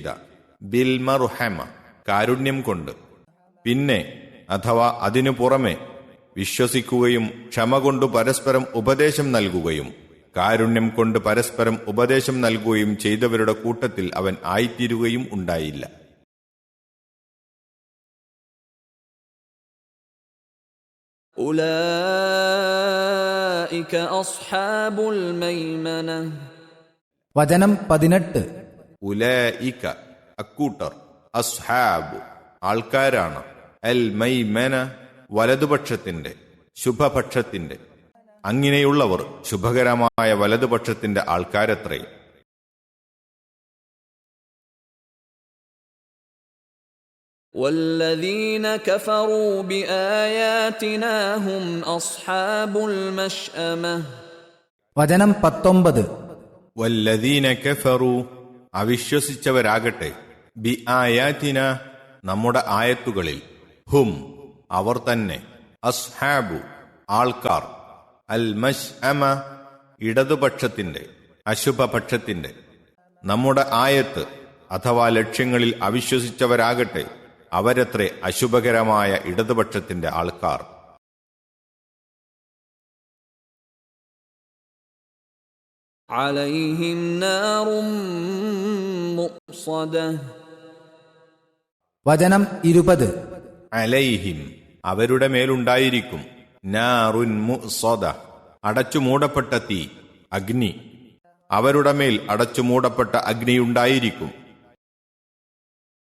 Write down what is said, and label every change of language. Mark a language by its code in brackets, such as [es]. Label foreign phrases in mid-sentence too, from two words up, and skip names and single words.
[ar] بالمرحمة [ml] കാരുണ്യം കൊണ്ട്. പിന്നെ അഥവാ അതിനു പുറമെ വിശ്വസിക്കുകയും ക്ഷമ കൊണ്ട് പരസ്പരം ഉപദേശം നൽകുകയും കാരുണ്യം കൊണ്ട് പരസ്പരം ഉപദേശം നൽകുകയും ചെയ്തവരുടെ കൂട്ടത്തിൽ അവൻ ആയിത്തീരുകയും ഉണ്ടായില്ല. [ar] أولئك أصحاب الميمنة. [ml] വചനം 18. ഉലൈക അക്കൂട്ടർ. അസ്ഹാബ് ആൾക്കാരാണ്. [ar] الميمنة [ml] വലതുപക്ഷത്തിന്റെ, ശുഭപക്ഷത്തിന്റെ. അങ്ങനെയുള്ളവർ ശുഭകരമായ വലതുപക്ഷത്തിന്റെ ആൾക്കാരത്രേ. [ar] والذين كفروا بآياتنا هم أصحاب المشأمة. [ml] വചനം 19. [ar] والذين كفروا [ml] അവിശ്വസിച്ചവരാകട്ടെ. [ar] بآياتنا [ml] നമ്മുടെ ആയത്തുകളിൽ. ഹും അവർ തന്നെ. അസ്ഹാബു ആൾക്കാർ. [ar] المشأمة [ml] ഇടതുപക്ഷത്തിന്റെ, അശുഭപക്ഷത്തിന്റെ. നമ്മുടെ ആയത്ത് അഥവാ ലക്ഷ്യങ്ങളിൽ അവിശ്വസിച്ചവരാകട്ടെ, അവരത്രേ അശുഭകരമായ ഇടതുപക്ഷത്തിന്റെ ആൾക്കാർ. [ar] عليهم نار مؤصدة. [ml] വചനം 20. അലൈഹിം അവരുടെ മേലുണ്ടായിരിക്കും. [ar] نار مؤصدة [ml] അടച്ചു മൂടപ്പെട്ട തീ, അഗ്നി. അവരുടെ മേൽ അടച്ചു മൂടപ്പെട്ട അഗ്നിയുണ്ടായിരിക്കും.